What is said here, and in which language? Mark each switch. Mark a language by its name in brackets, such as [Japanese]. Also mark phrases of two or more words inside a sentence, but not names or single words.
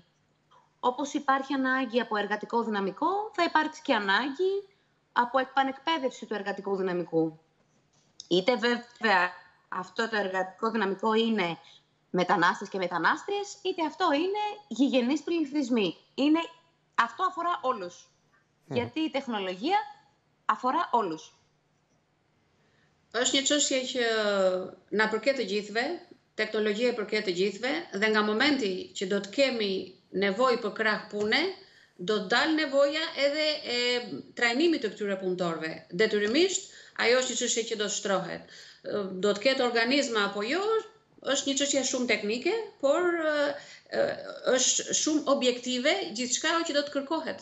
[Greek] Όπως υπάρχει ανάγκη από εργατικό δυναμικό, θα υπάρξει και ανάγκη από επανεκπαίδευση του εργατικού δυναμικού. Είτε βέβαια αυτό το εργατικό δυναμικό είναι μετανάστες και μετανάστριες, είτε αυτό είναι γηγενείς πληθυσμοί. Αυτό αφορά όλους. Γιατί η τεχνολογία αφορά όλους. [Albanian] Është një çështje që na përket të gjithëve, teknologjia përket të gjithëve, dhe nga momenti që do të kemi nevojë për krah pune, do të dalë nevoja edhe e trajnimit të këtyre punëtorëve. Detyrimisht, ajo është një çështje që do shtrohet. Do të ketë organizma apo jo, është një çështje shumë teknike, por është shumë objektive gjithçka që do të kërkohet.